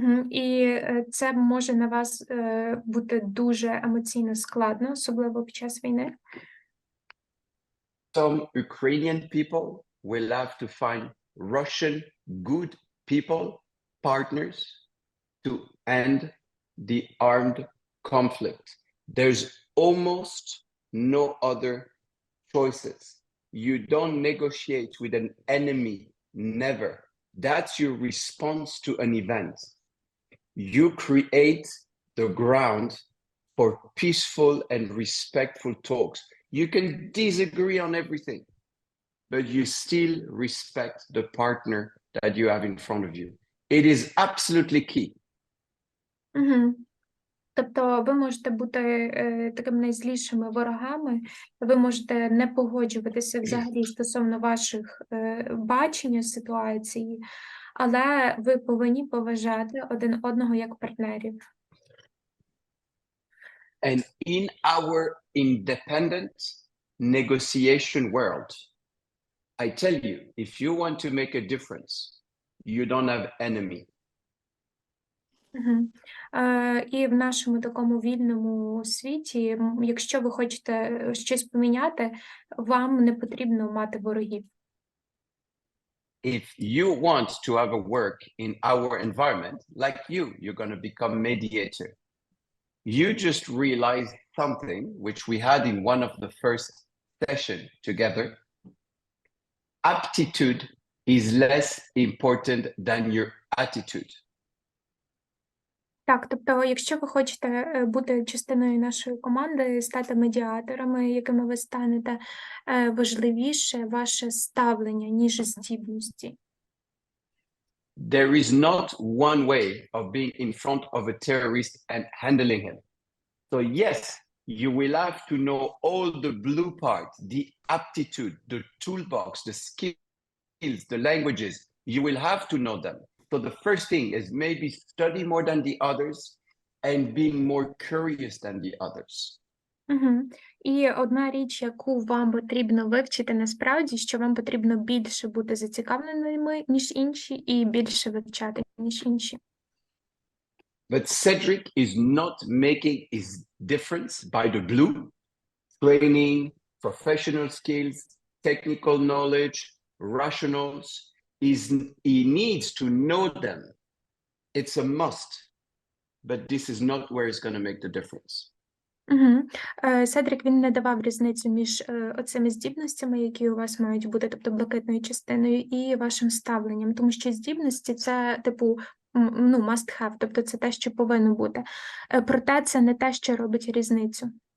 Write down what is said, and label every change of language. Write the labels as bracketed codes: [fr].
[uk] І це може на вас бути дуже емоційно складно, особливо під час війни. [en] Some Ukrainian people will have to find Russian good people, partners, to end the armed conflict. There's almost no other choices. You don't negotiate with an enemy, never. That's your response to an event. You create the ground for peaceful and respectful talks. You can disagree on everything, but you still respect the partner that you have in front of you. It is absolutely key. Угу. [uk] Тобто ви можете бути такими найзлішими ворогами, ви можете не погоджуватися взагалі стосовно ваших бачення ситуації, але ви повинні поважати один одного як партнерів. [en] And in our independent negotiation world, I tell you, if you want to make a difference, you don't have enemy. Угу. [uk] І в нашому такому вільному світі, якщо ви хочете щось поміняти, вам не потрібно мати ворогів. [en] If you want to have a work in our environment, like you're going to become mediator. You just realize something which we had in one of the first session together. Aptitude is less important than your attitude. [uk] Так, тобто, якщо ви хочете бути частиною нашої команди, стати медіаторами, якими ви станете, важливіше ваше ставлення, ніж здібності. [en] There is not one way of being in front of a terrorist and handling him. So yes, you will have to know all the blue part, the aptitude, the toolbox, the skills, the languages. You will have to know them. So the first thing is maybe study more than the others and being more curious than the others. Угу. [uk] І одна річ, яку вам потрібно вивчити насправді, що вам потрібно більше бути зацікавленими, ніж інші, і більше вивчати, ніж інші. [en] But Cedric is not making his difference by the blue, training, professional skills, technical knowledge, rationals. He needs to know them. It's a must, but this is not where it's going to make the difference. Угу. [uk] Седрик, він не давав різницю між оцими здібностями, які у вас мають бути, тобто блакитною частиною, і вашим ставленням, тому що здібності – це, типу, ну, [en] must have, [uk] тобто це те, що повинно бути. Проте це не те, що робить різницю.